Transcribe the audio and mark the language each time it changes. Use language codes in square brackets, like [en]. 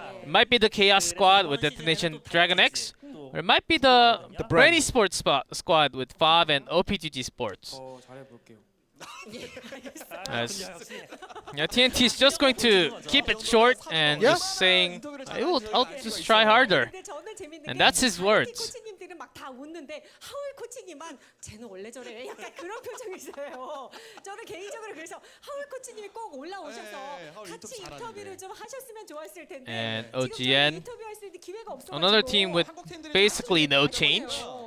[en] It might be the Chaos Squad with Destination Dragon X, or it might be the Brainy Sports squad with Fav and OPGG Sports. [ko] 더 잘해볼게요. [en] As TNT is just going to keep it short and just saying, I'll just try harder. And that's his words. [ko] 코치님들은 막 다 웃는데 하울 코치님만 쟤는 원래 저래 약간 그런 표정이세요. 저는 개인적으로 그래서 하울 코치님이 꼭 올라오셔서 같이 인터뷰를 좀 하셨으면 좋았을 텐데 [en] And [ko] 지금 [en] OGN, [ko] 인터뷰할 수 있는 기회가 없어가지고 [en] another team with basically no change.